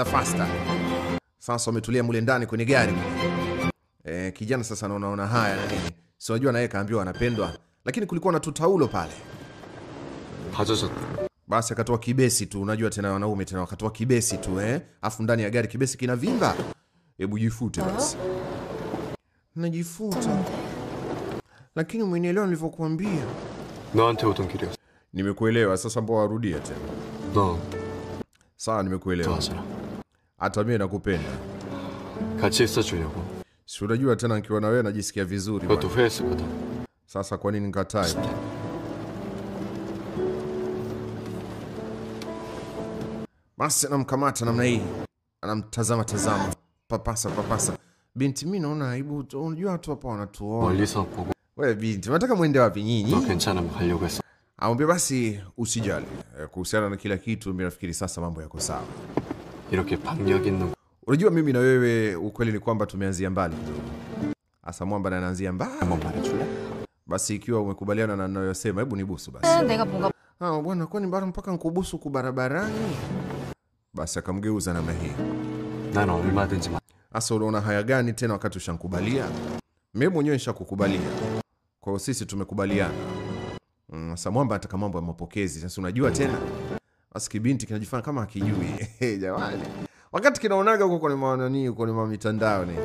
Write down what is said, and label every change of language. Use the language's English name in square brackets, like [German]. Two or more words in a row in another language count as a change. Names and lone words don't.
[Swahili] Sasa wametulia mule ndani kwenye gari. Kijana sasa anaona haya na nini, si unajua naye kaambiwa anapendwa, lakini kulikuwa na tutaulo pale. Basi akatoa kibesi tu, unajua tena wanaume tena wakatoa kibesi tu afu ndani ya gari kibesi kinavimba. Hebu jifute basi. Najifuta. lakini umenielewa nilivyokuambia. [Korean] 너한테 오던 길이었어. [Swahili] Nimekuelewa, sasa mbona warudia tena? [Korean] 너 [Swahili] Sawa, nimekuelewa. [Korean] 좋아하잖아. [Swahili] Hata mimi nakupenda. [Korean] 같이 있어주려고. [Swahili] Si unajua tena nikiwa na wewe najisikia vizuri. [Korean] 그것도 후회했었거든. [Swahili] Sasa kwa nini nikatae? Basi anamkamata namna hii. Anamtazama tazama. Papasa. Binti, mimi naona aibu. Unajua watu hapa wanatuona. [Korean] 멀리서 보고 [Swahili] Wewe binti, unataka muende wapi nyinyi? [Korean] 너 괜찮으면 가려고 했어. [Swahili] Amwambia basi usijali. Kuhusiana na kila kitu mimi nafikiri sasa mambo yako sawa. [Korean] 이렇게 박력 있는 [Swahili] Unajua mimi na wewe ukweli ni kwamba tumeanzia mbali. Asa mwamba na anaanzia mbali. [Korean] 한번 말해줄래? [Swahili] Basi ikiwa umekubaliana na ninayosema, hebu nibusu basi. [Korean] 내가 뭔가 [Swahili] Bwana, kwani bado mpaka nikubusu kubarabarani? Basi akamgeuza namna hii. [Korean] 난 얼마든지 [Swahili] Asa unaona haya gani tena wakati ushankubalia? Mimi mwenyewe nishakukubalia. Kwa hiyo sisi tumekubaliana. Sasa mwamba ataka mambo ya mapokezi. Sasa unajua tena. Basi kibinti kinajifanya kama hakijui. Jamani. Wakati kinaonaga huko kwenye maanani, huko kwenye mitandao ni.